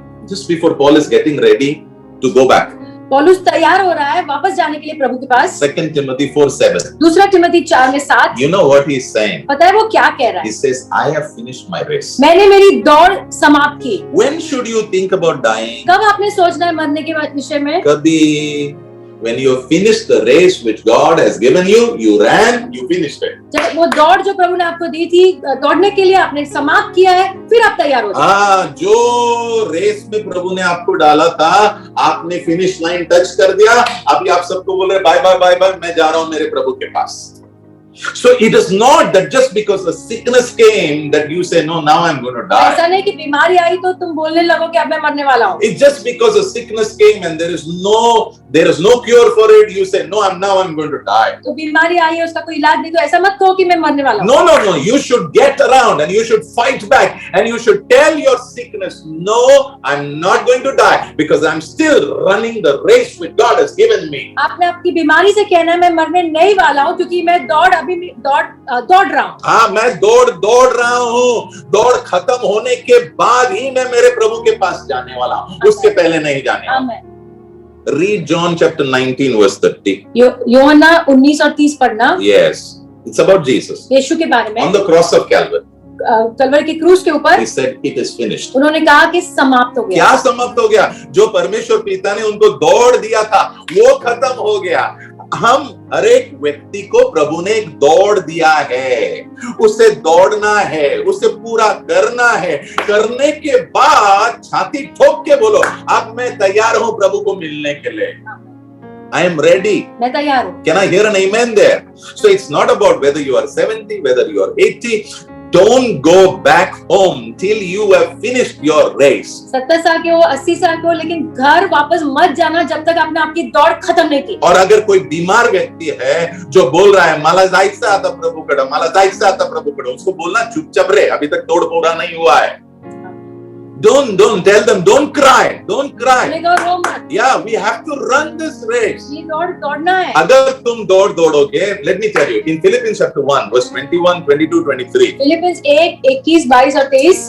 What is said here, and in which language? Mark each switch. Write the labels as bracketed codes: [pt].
[en] Just before Paul is getting ready to go back. [hi] पौलुस तैयार हो रहा है वापस जाने के लिए प्रभु के पास. [en] 2 Timothy 4:7. [hi] दूसरा तिमोथी 4 में 7. [en] You know what he is saying? [hi] पता है वो क्या कह रहा [en] He [hi] है? [en] says, I have finished my race. [hi] मैंने मेरी दौड़ समाप्त की. [en] When should you think about dying? [hi] कब आपने सोचना है मरने के विषय में? कभी [en] When you finished the race which God has given you, you ran, you finished it. [hi] जब वो दौड़ जो प्रभु ने आपको दी थी दौड़ने के लिए आपने समाप्त किया है, फिर आप तैयार हो जाए। जो रेस में प्रभु ने आपको डाला था, आपने फिनिश लाइन टच कर दिया। अभी आप सबको बोल रहे बाय बाय बाय बाय, मैं जा रहा हूं मेरे प्रभु के पास। [en] So it is not that just because the sickness came that you say no, now I'm going to die. [hi] ऐसा नहीं कि बीमारी आई तो तुम बोलने लगो कि अब मैं मरने वाला हूँ। [en] It's just because the sickness came and there is no cure for it, you say no, I'm going to die. [hi] तो बीमारी आई है उसका कोई इलाज नहीं, तो ऐसा मत कहो कि मैं मरने वाला हूँ। [en] No, you should get around and you should fight back and you should tell your sickness, no, I'm not going to die because I'm still running the race which God has given me. [hi] आपने आपकी बीमारी से कहना है मैं मरने नहीं वाला हूँ, क्योंकि मैं दौड़ रहा हूँ। हाँ, मैं दौड़ रहा हूँ। दौड़ खत्म होने के बाद ही मैं मेरे प्रभु के पास जाने वाला हूँ, उसके पहले नहीं जाने वाला। [en] Read John chapter 19 verse 30. [hi] यूहन्ना 19 और 30 पढ़ना। [en] Yes, it's about Jesus. [hi] यीशु के बारे में। [en] On the cross of Calvary. [hi] Kalvari के क्रूस के ऊपर [en] He said it is finished. [hi] उन्होंने कहा कि समाप्त हो गया। क्या समाप्त हो गया? जो परमेश्वर पिता ने उनको दौड़ दिया था वो खत्म हो गया। हम हर एक व्यक्ति को प्रभु ने एक दौड़ दिया है, उसे दौड़ना है, उसे पूरा करना है। करने के बाद छाती ठोक के बोलो अब मैं तैयार हूं प्रभु को मिलने के लिए। [en] I am ready. [hi] मैं तैयार हूं। [en] Can I hear an amen there? So it's not about whether you are 70, whether you are 80. Don't go back home till you have finished your race. [hi] 70 साल के हो, 80 साल के हो, लेकिन घर वापस मत जाना जब तक आपने आपकी दौड़ खत्म नहीं की। और अगर कोई बीमार व्यक्ति है जो बोल रहा है [mr] मला जायचं आता प्रभूकडे, [hi] मला जायचं आता प्रभूकडे, उसको बोलना चुपचाप रे, अभी तक दौड़ पूरा नहीं हुआ है। [en] Don't tell them, don't cry. [hi] रो मत। [en] Yeah, we have to run this race. [hi] ये दौड़ना है। अगर तुम दौड़ोगे, [en] let me tell you, in Philippians chapter 1, verse 21, 22, 23. [hi] Philippians 1, 21, 22 और 23।